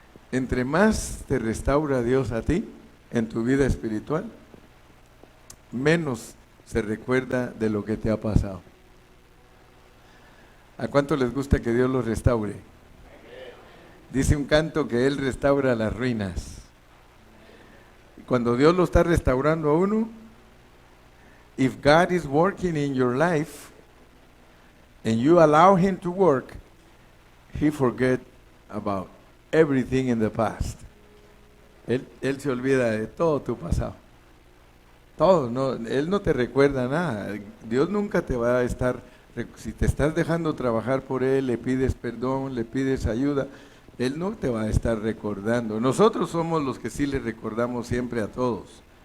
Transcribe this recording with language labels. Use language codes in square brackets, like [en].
[es] Entre más te restaura Dios a ti en tu vida espiritual, menos se recuerda de lo que te ha pasado. ¿A cuánto les gusta que Dios los restaure? Dice un canto que Él restaura las ruinas. Cuando Dios lo está restaurando a uno, [en] if God is working in your life and you allow Him to work, He forget about everything in the past. [es] Él se olvida de todo tu pasado. Todo, no, Él no te recuerda nada. Dios nunca te va a estar, si te estás dejando trabajar por Él, le pides perdón, le pides ayuda, Él no te va a estar recordando. Nosotros somos los que sí le recordamos siempre a todos.